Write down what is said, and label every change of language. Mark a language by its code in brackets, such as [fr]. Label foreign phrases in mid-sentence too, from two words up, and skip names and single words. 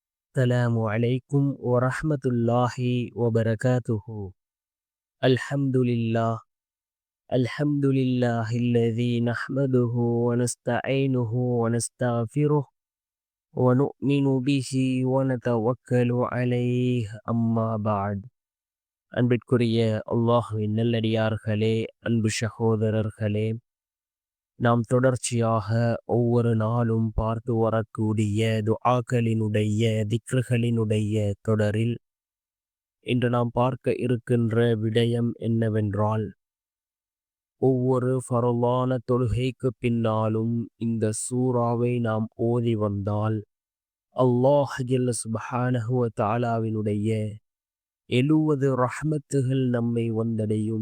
[ar] السلام عليكم ورحمة الله وبركاته. الحمد لله. الحمد لله الذي نحمده ونستعينه ونستغفره ونؤمن به ونتوكل عليه أما بعد. [ta] அன்பிற்குரிய அல்லாஹ்வின் நல்லடியார்களே, அன்பு சகோதரர்களே, நாம் தொடர்ச்சியாக ஒவ்வொரு நாளும் பார்த்து வரக்கூடிய துஆக்களினுடைய திக்ருகளினுடைய தொடரில் இன்று நாம் பார்க்க இருக்கின்ற விடயம் என்னவென்றால், ஒவ்வொரு ஃபரலான தொழுகைக்கு பின்னாலும் இந்த சூறாவை நாம் ஓதி வந்தால் [ar] الله جل سبحانه وتعالى [ta] 70 ரஹ்மத்துகள் நம்மை வந்தடையும்.